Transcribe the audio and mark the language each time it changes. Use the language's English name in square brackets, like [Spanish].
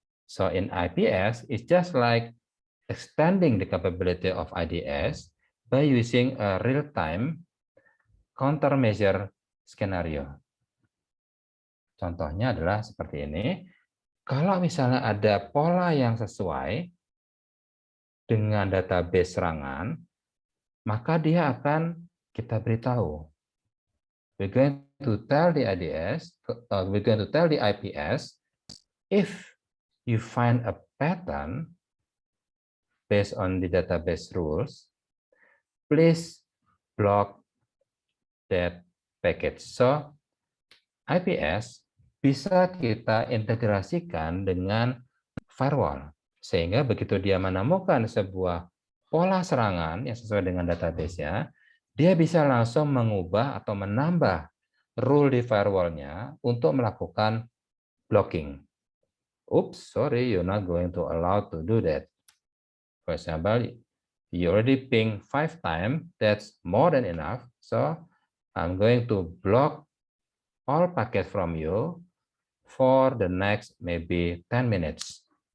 [English] So in IPS, it's just like extending the capability of IDS by using a real-time countermeasure scenario. [Indonesian] Contohnya adalah seperti ini. Kalau misalnya ada pola yang sesuai dengan database serangan, maka dia akan kita beritahu. [English] We're going to tell the IDS, we're going to tell the IPS, if you find a pattern based on the database rules, please block that package. [Indonesian] So, IPS bisa kita integrasikan dengan firewall. Sehingga begitu dia menemukan sebuah pola serangan yang sesuai dengan database-nya, dia bisa langsung mengubah atau menambah rule di firewall-nya untuk melakukan blocking. [English] Oops, sorry, you're not going to allow to do that. For example, you already ping 5 times, that's more than enough. So I'm going to block all packets from you for the next maybe 10 minutes.